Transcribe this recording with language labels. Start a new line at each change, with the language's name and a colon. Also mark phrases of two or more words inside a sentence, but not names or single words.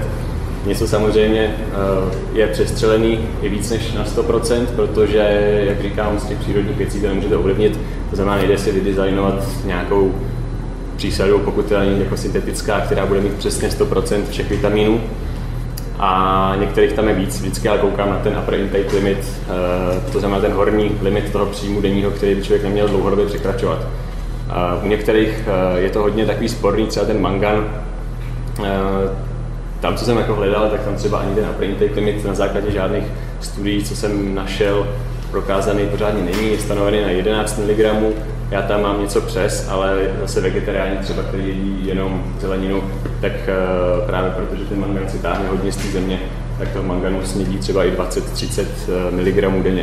Czech: Něco samozřejmě je přestřelený i víc než na 100%, protože, jak říkám, z těch přírodních věcí to nemůžete ovlivnit, to znamená, nejde si vydesignovat nějakou přísadu, pokud to není jako syntetická, která bude mít přesně 100% všech vitaminů. A některých tam je víc, vždycky ale koukám na ten
English: upper intake limit,
Czech: to znamená ten horní limit toho příjmu denního, který by člověk neměl dlouhodobě překračovat. U některých je to hodně takový sporný, třeba ten mangan. Tam, co jsem jako hledal, tak tam třeba ani ten
English: upper intake limit
Czech: na základě žádných studií, co jsem našel, prokázaný pořádně není, je stanovený na 11 mg. Já tam mám něco přes, ale zase vegetariáni třeba, kteří jedí jenom zeleninu, tak právě protože ten mangan si táhne hodně z té země, tak toho manganu snědí třeba i 20-30 mg denně.